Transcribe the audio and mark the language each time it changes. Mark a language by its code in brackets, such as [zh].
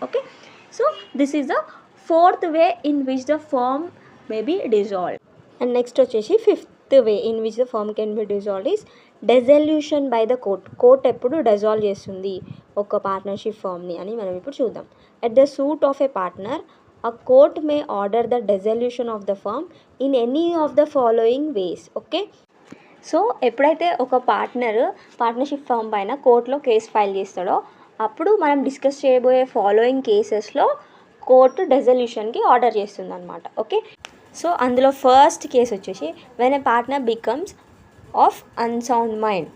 [en] Okay, so this is the fourth way in which the firm may be dissolved. And next వచ్చేసి fifth way in which the firm can be dissolved is dissolution by the court. [te] Court ఎప్పుడు dissolve చేస్తుంది ఒక partnership ఫర్మ్ని అని మనం ఇప్పుడు చూద్దాం. [en] At the suit of a partner a court may order the dissolution of the firm in any of the following ways. [te] Okay, so ఎప్పుడైతే ఒక partnership firm పైన కోర్టులో కేసు ఫైల్ చేస్తాడో అప్పుడు మనం డిస్కస్ చేయబోయే ఫాలోయింగ్ కేసెస్లో కోర్టు డెజల్యూషన్కి ఆర్డర్ చేస్తుంది అనమాట. [en] Okay, so అందులో first case వచ్చేసి when a partner becomes of unsound mind.